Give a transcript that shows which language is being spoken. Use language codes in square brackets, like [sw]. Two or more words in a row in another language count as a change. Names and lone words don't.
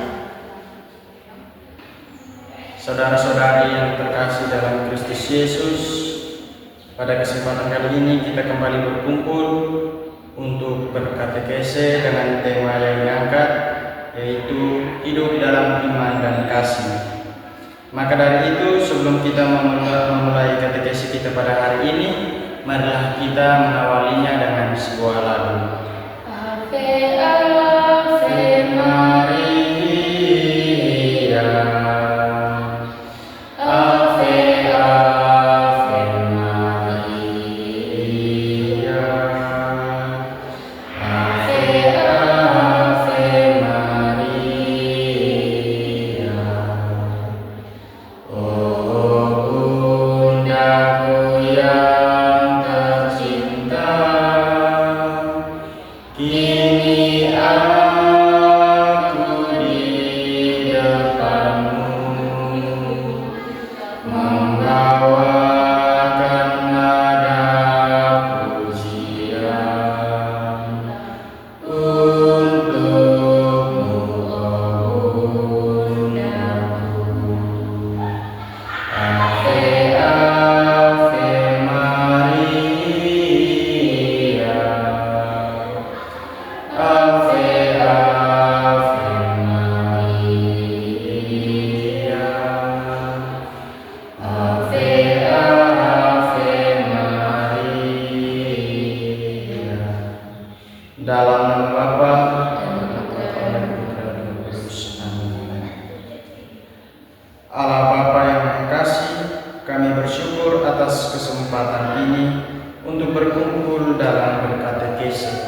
[id] Saudara-saudari yang terkasih dalam Kristus Yesus, pada kesempatan kali ini kita kembali berkumpul untuk berkatekese dengan tema yang diangkat, yaitu hidup dalam iman dan kasih. Maka dari itu, sebelum kita memulai katekesi kita pada hari ini, marilah kita mengawalinya dengan sebuah lagu. [la] Ave, Ave Maria, Ave, Ave Maria, Ave, Ave Maria. [id] Oh bundaku yang tercinta, kini aku di depanmu, membawakan nada pujian untukmu, oh bundaku. [la] Ave, Ave Maria, Ave, Ave Maria, Ave, Ave Maria. [id] Dalam nama Bapa dan Putra dan Roh Kudus. Amin. Allah Bapa yang Maha Kasih, kami bersyukur atas kesempatan ini untuk berkumpul dalam berkatekese.